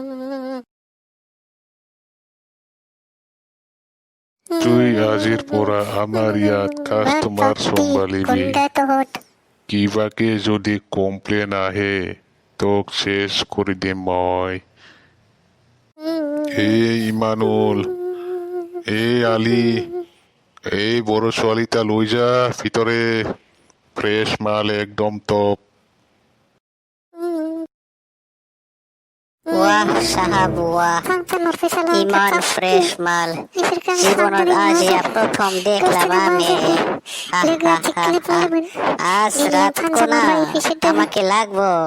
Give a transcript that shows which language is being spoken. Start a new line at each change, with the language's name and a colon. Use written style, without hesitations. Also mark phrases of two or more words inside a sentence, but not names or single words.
Assamese: তুই আজিৰ পৰা আমাৰ ইয়াত কাষ্টমাৰ চম্ভালিবি। কিবাকে যদি কমপ্লেইন আহে তোক শেষ কৰি দিম মই। এই ইমানুল, এই আলি, এই বড় ছোৱালীটা লৈ যা ভিতৰে। ফ্রেশ মাল একদম টপ।
Hindi: वाह साहब वाह
Bangla: ইমান ফ্রেশ মাল জীবনত আজ প্রথম দেখলাম আমি আজ রাত কোনা আমাকে লাগবো